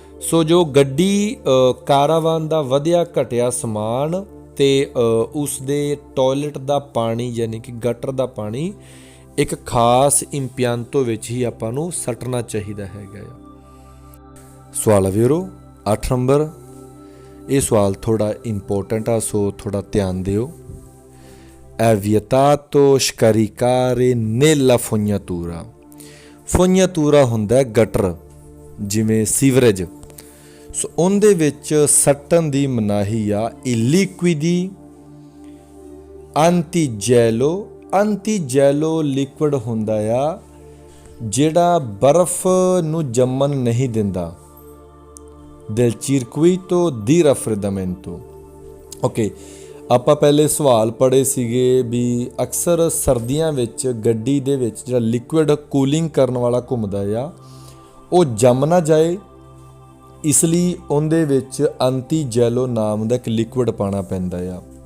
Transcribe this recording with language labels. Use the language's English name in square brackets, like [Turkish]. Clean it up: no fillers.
[Punjabi] ਸੋ ਜੋ ਗੱਡੀ ਕਾਰਾਵਾਨ ਦਾ ਵਧਿਆ ਘਟਿਆ ਸਮਾਨ ਤੇ ਉਸ ਦੇ ਟੋਇਲਟ ਦਾ ਪਾਣੀ ਯਾਨੀ ਕਿ ਗਟਰ ਦਾ ਪਾਣੀ ਇੱਕ ਖਾਸ ਇੰਪਿਆਂਤੋ ਵਿੱਚ ਹੀ ਆਪਾਂ ਨੂੰ ਸੱਟਣਾ ਚਾਹੀਦਾ ਹੈਗਾ ਆ। ਸਵਾਲ ਵੀਰੋ 8 ਨੰਬਰ, ਇਹ ਸਵਾਲ ਥੋੜਾ ਇੰਪੋਰਟੈਂਟ ਆ, ਸੋ ਥੋੜਾ ਧਿਆਨ ਦਿਓ। [Italian] è vietato scaricare nella fognatura। [Punjabi] fognatura ਹੁੰਦਾ ਗਟਰ, ਜਿਵੇਂ ਸੀਵਰੇਜ। ਸੋ ਉਹਦੇ ਵਿੱਚ ਸੱਟਣ ਦੀ ਮਨਾਹੀ ਆ। ਇਹ [Italian] ਲਿਕੁਇਡੀ ਅੰਟੀਜੈਲੋ। [Punjabi] ਅੰਟੀਜੈਲੋ ਲਿਕੁਇਡ ਹੁੰਦਾ ਆ ਜਿਹੜਾ ਬਰਫ਼ ਨੂੰ ਜੰਮਣ ਨਹੀਂ ਦਿੰਦਾ। [Italian] del circuito di raffreddamento। [Punjabi] Okay, ਆਪਾਂ ਪਹਿਲੇ ਸਵਾਲ ਪੜ੍ਹੇ ਸੀਗੇ ਵੀ ਅਕਸਰ ਸਰਦੀਆਂ ਵਿੱਚ ਗੱਡੀ ਦੇ ਵਿੱਚ ਜਿਹੜਾ ਲਿਕੁਇਡ ਕੂਲਿੰਗ ਕਰਨ ਵਾਲਾ ਘੁੰਮਦਾ ਆ ਉਹ ਜੰਮ ਨਾ ਜਾਏ, ਇਸ ਲਈ ਉਹਦੇ ਵਿੱਚ ਅੰਟੀਜੈਲੋ ਨਾਮ ਦਾ ਇੱਕ ਲਿਕੁਇਡ ਪਾਉਣਾ ਪੈਂਦਾ ਆ।